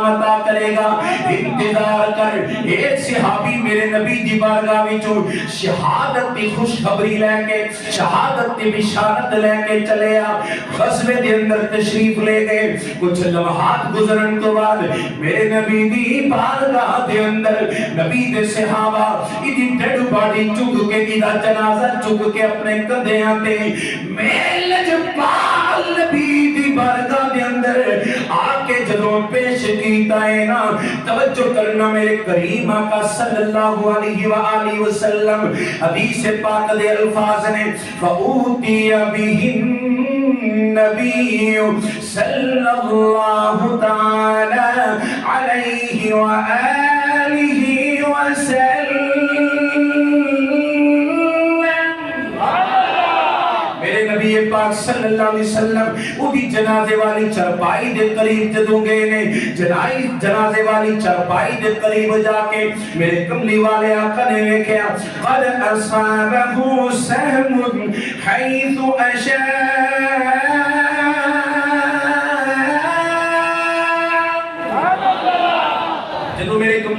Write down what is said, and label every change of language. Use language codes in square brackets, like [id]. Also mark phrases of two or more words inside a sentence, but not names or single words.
[pa] عطا کرے گا انتظار کر ایک صحابی میرے نبی دی بارگاہ وچوں شہادت دی خوشخبری لے کے شہادت دی بشارت لے کے چلے غزوے دے اندر تشریف لے گئے کچھ لمحات گزرن تو بعد میرے نبی دی بارگاہ دے اندر نبی دے صحابہ ایدی [en] dead body [pa] چک کے ایدہ جنازہ چک کے اپنے کندھیاں تے میل جبال نبی دی بارگاہ دے اندر آکے جدوں پیش کیتا ہے نا توجہ کرنا میرے کریم آقا [ar] صلی اللہ علیہ وآلہ وسلم [pa] حدیث پاک دے الفاظ نے [ar] فَأُوتِيَ بِهِ النبي صلى الله تعالى عليه وآله وسلم [pa] میرے نبی پاک [ar] صلی اللہ علیہ وسلم [pa] وہ بھی جنازے والی چرپائی دے قریب جدوں گئے نے جنازے والی چرپائی دے قریب جا کے میرے کملی والے آقا نے ویکھیا [ar] قد اصابہ سہم حیث اشاء [pa] جدوں میرے کملی